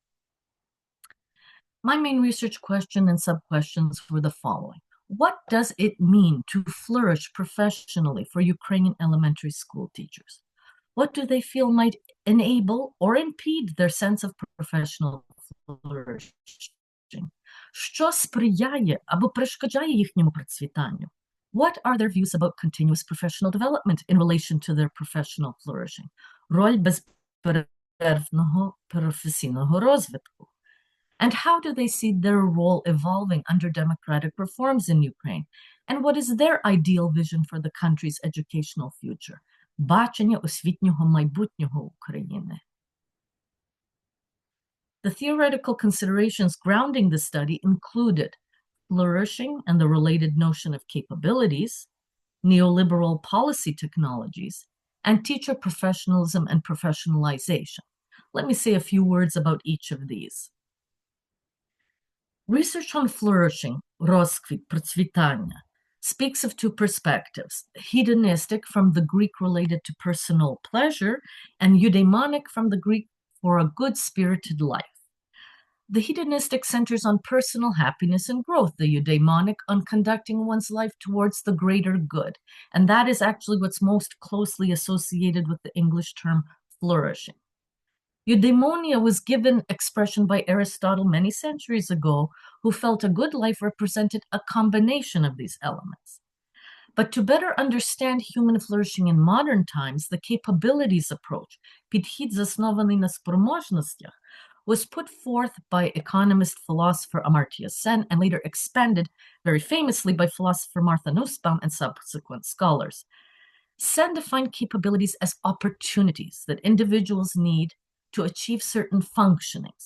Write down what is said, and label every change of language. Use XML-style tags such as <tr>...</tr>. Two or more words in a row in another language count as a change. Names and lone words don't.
<en>My main research question and sub-questions were the following. What does it mean to flourish professionally for Ukrainian elementary school teachers? What do they feel might enable or impede their sense of professional flourishing?</en> <uk>Що сприяє або перешкоджає їхньому процвітанню?</uk> <en>What are their views about continuous professional development in relation to their professional flourishing?</en> <uk>Роль безперервного професійного розвитку.</uk> <en>And how do they see their role evolving under democratic reforms in Ukraine? And what is their ideal vision for the country's educational future?</en> <uk>Бачення освітнього майбутнього України.</uk> <en>The theoretical considerations grounding the study included flourishing and the related notion of capabilities, neoliberal policy technologies, and teacher professionalism and professionalization. Let me say a few words about each of these. Research on flourishing,</en> <uk>розквіт, процвітання,</uk> <en>speaks of two perspectives, hedonistic from the Greek related to personal pleasure and eudaimonic from the Greek for a good-spirited life. The hedonistic centers on personal happiness and growth, the eudaimonic on conducting one's life towards the greater good. And that is actually what's most closely associated with the English term flourishing. Eudaimonia was given expression by Aristotle many centuries ago, who felt a good life represented a combination of these elements. But to better understand human flourishing in modern times, the capabilities approach,</en> <uk>підхід заснований на спроможностях,</uk> <en>was put forth by economist philosopher Amartya Sen and later expanded very famously by philosopher Martha Nussbaum and subsequent scholars. Sen defined capabilities as opportunities that individuals need to achieve certain functionings.</en>